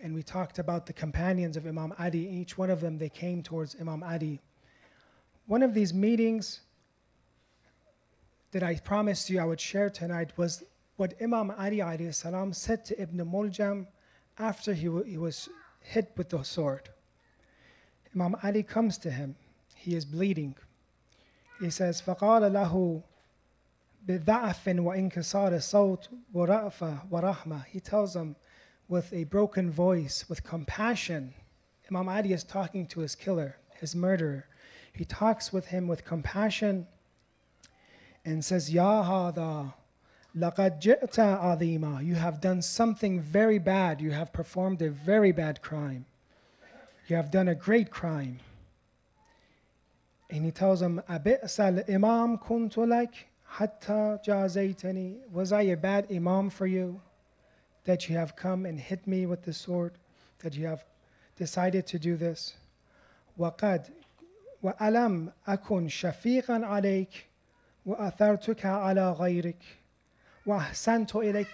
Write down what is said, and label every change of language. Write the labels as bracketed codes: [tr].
[en] And we talked about the companions of Imam Ali. Each one of them, they came towards Imam Ali. One of these meetings that I promised you I would share tonight was what Imam Ali alayhi salam said to Ibn Muljam after he was hit with the sword. Imam Ali comes to him. He is bleeding. He says, [ar] فَقَالَ لَهُ بِضَعْفٍ وَإِنْكِسَارِ الصَّوْتِ وَرَأْفَةٍ وَرَحْمَةٍ. [en] He tells him with a broken voice, with compassion. Imam Ali is talking to his killer, his murderer. He talks with him with compassion and says, [ar] يَا هَذَا لَقَدْ جِئْتَ عَظِيمًا. [en] You have done something very bad. You have performed a very bad crime. You have done a great crime. And he tells him, [ar] أَبِئْسَ الْإِمَامْ كُنْتُ لَكَ حَتَّى جَازَيْتَنِي. [en] Was I a bad imam for you, that you have come and hit me with the sword, that you have decided to do this? [ar] وَقَدْ وَأَلَمْ أَكُنْ شَفِيقًا عَلَيْكَ وَأَثَرْتُكَ عَلَى غَيْرِكَ وَأَحْسَنْتُ إِلَيْكَ.